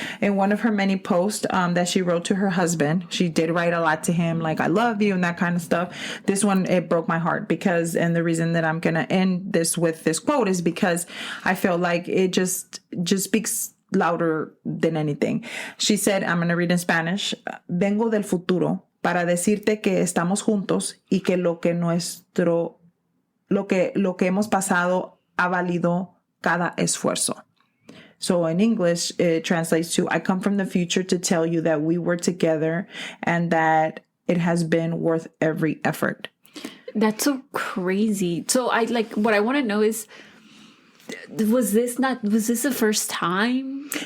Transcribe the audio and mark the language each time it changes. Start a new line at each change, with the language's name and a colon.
English: In one of her many posts that she wrote to her husband, she did write a lot to him, like, I love you and that kind of stuff. This one, it broke my heart and the reason that I'm going to end this with this quote is because I feel like it just speaks louder than anything. She said, I'm going to read in Spanish,
Spanish: Vengo del futuro para decirte que estamos juntos y que lo que hemos pasado ha valido cada esfuerzo.
English: So in English, it translates to, I come from the future to tell you that we were together and that it has been worth every effort. That's so crazy. So what I want to know is, was this the first time?